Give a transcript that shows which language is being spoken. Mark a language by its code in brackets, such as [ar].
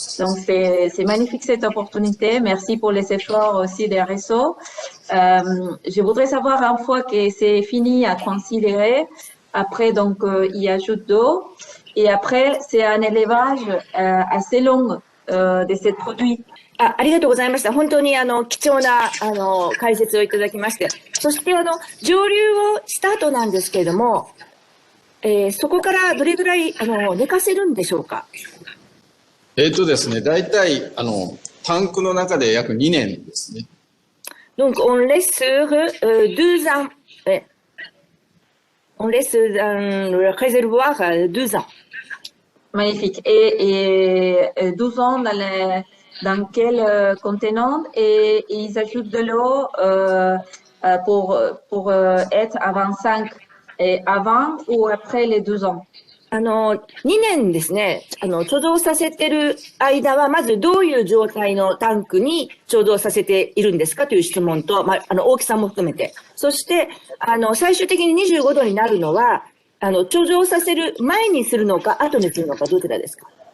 [fr] Donc c'est magnifique cette opportunité. Merci pour les efforts aussi des réseaux. Je voudrais savoir une fois que c'est fini à considérer, après donc il ajoute d'eau et après c'est un élevage assez long de ces produits. [ja] ありがとうございました。本当に貴重な解説をいただきまして、そして蒸留をした後なんですけれども、そこからどれぐらい寝かせるんでしょうか？ですね、大体タンクの中で約2年ですね。 [fr] Donc on laisse sur 2 ans. On laisse dans le réservoir 2 ans. Magnifique. Et 12 ans dans quel contenant et ils ajoutent de l'eau pour être à 25 et avant ou après les 12 ans? [ja] 2年ですね、貯蔵させてる間は、まずどういう状態のタンクに貯蔵させているんですかという質問と、大きさも含めて。そして、最終的に25度になるのは、貯蔵させる前にするのか、後にするのか、どちらですか？